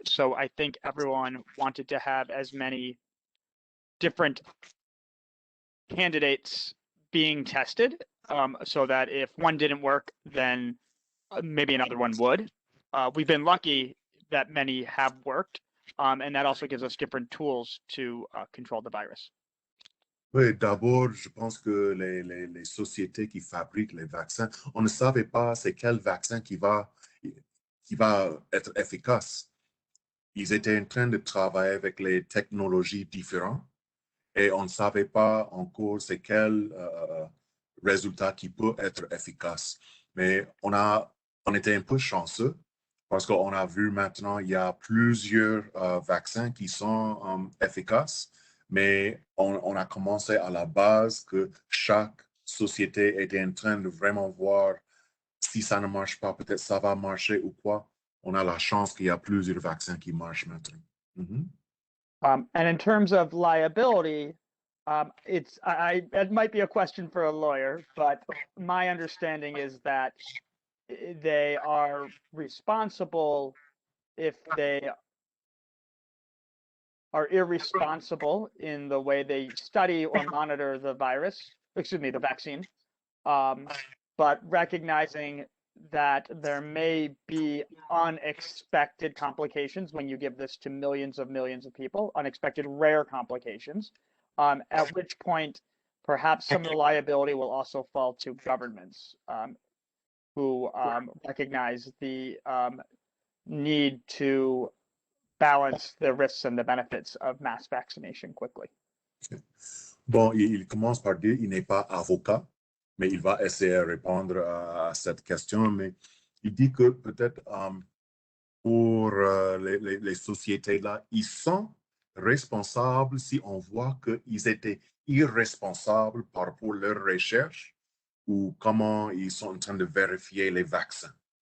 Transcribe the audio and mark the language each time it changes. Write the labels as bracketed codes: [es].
[en] So I think everyone wanted to have as many different candidates being tested, so that if one didn't work, then maybe another one would. We've been lucky that many have worked, and that also gives us different tools to control the virus. [fr] Oui, d'abord, je pense que les sociétés qui fabriquent les vaccins, on ne savait pas c'est quel vaccin qui va être efficace. Ils étaient en train de travailler avec les technologies différentes et on ne savait pas encore c'est quel résultat qui peut être efficace. Mais on était un peu chanceux parce qu'on a vu maintenant, il y a plusieurs vaccins qui sont efficaces. Mais on a commencé à la base que chaque société était en train de vraiment voir si ça ne marche pas, peut-être ça va marcher ou quoi. On a la chance qu'il y a plusieurs vaccins qui marchent maintenant. [en] And in terms of liability, it might be a question for a lawyer, but my understanding is that they are responsible if they are irresponsible in the way they study or monitor the the vaccine, but recognizing that there may be unexpected complications when you give this to millions of people, unexpected rare complications, at which point perhaps some of the liability will also fall to governments who recognize the need to balance the risks and the benefits of mass vaccination quickly. [fr] Bon, il commence par dire il n'est pas avocat, mais il va essayer de répondre à cette question. Mais il dit que peut-être pour les sociétés-là, ils sont responsables si on voit qu'ils étaient irresponsables par rapport à leur recherche ou comment ils sont en train de vérifier les vaccins.